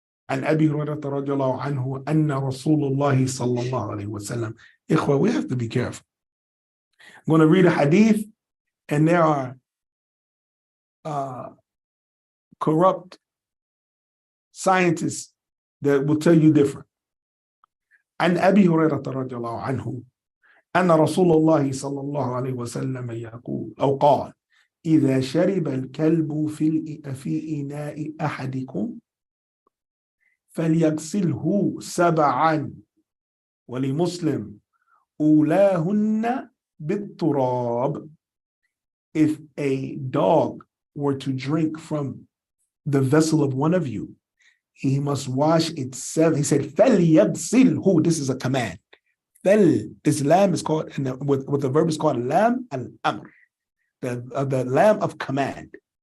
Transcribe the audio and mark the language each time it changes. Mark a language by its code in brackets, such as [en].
[ar] عن أبي هريرة رضي الله عنه أن رسول الله صلى الله عليه وسلم. [en] Ikhwa, we have to be careful. I'm going to read a hadith, and there are corrupt scientists that will tell you different. [ar] عن أبي هريرة رضي الله عنه أن رسول الله صلى الله عليه وسلم يقول أو قال إذا شرب الكلب في إناء أحدكم فليغسله 7 ولمسلم أولاهن بالتراب. [en] If a dog were to drink from the vessel of one of you, he must wash it 7. He said, فَلْيَغْسِلْهُ. This is a command. This lam is called, and with the verb is called lam al-amr, the lam of command.